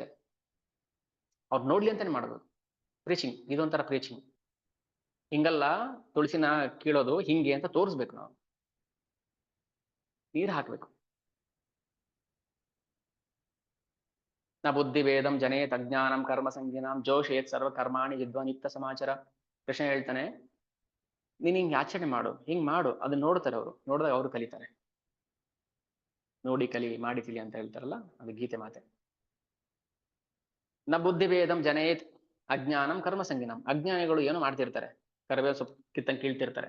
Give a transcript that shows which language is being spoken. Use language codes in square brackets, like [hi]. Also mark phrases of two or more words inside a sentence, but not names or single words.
[kn] ಅವ್ರು ನೋಡ್ಲಿ ಅಂತಾನೆ ಮಾಡೋದು ಪ್ರೀಚಿಂಗ್. ಇದೊಂಥರ ಪ್ರೀಚಿಂಗ್. ಹಿಂಗಲ್ಲ ತುಳಸಿನ ಕೀಳೋದು, ಹಿಂಗೆ ಅಂತ ತೋರಿಸ್ಬೇಕು. ನಾವು ನೀರು ಹಾಕ್ಬೇಕು. [sa] ನ ಬುದ್ಧಿ ವೇದಂ ಜನೇತ್ ಅಜ್ಞಾನಂ ಕರ್ಮ ಸಂಜ್ಞಾನಂ ಜೋಷೇತ್ ಸರ್ವ ಕರ್ಮಾಣಿ ವಿದ್ವಾನ್ ಯುಕ್ತ ಸಮಾಚಾರ. [kn] ಕೃಷ್ಣ ಹೇಳ್ತಾನೆ, ನೀನ್ ಹಿಂಗ್ ಆಚರಣೆ ಮಾಡು, ಹಿಂಗ್ ಮಾಡು. ಅದನ್ನ ನೋಡ್ತಾರೆ ಅವರು, ನೋಡಿದಾಗ ಅವರು ಕಲಿತಾರೆ. ನೋಡಿ ಕಲಿ, ಮಾಡಿ ತಿಳಿ ಅಂತ ಹೇಳ್ತಾರಲ್ಲ, ಅದು ಗೀತೆ ಮಾತೆ. [sa] ನ ಬುದ್ಧಿ ಭೇದಂ ಜನೇತ್ ಅಜ್ಞಾನಂ ಕರ್ಮ ಸಂಜ್ಞಾನಂ. [kn] ಅಜ್ಞಾನಿಗಳು ಏನೋ ಮಾಡ್ತಿರ್ತಾರೆ, ಕರ್ಬೇವು ಸೊಪ್ಪು ಕಿತ್ತಂಗೆ ಕೀಳ್ತಿರ್ತಾರೆ.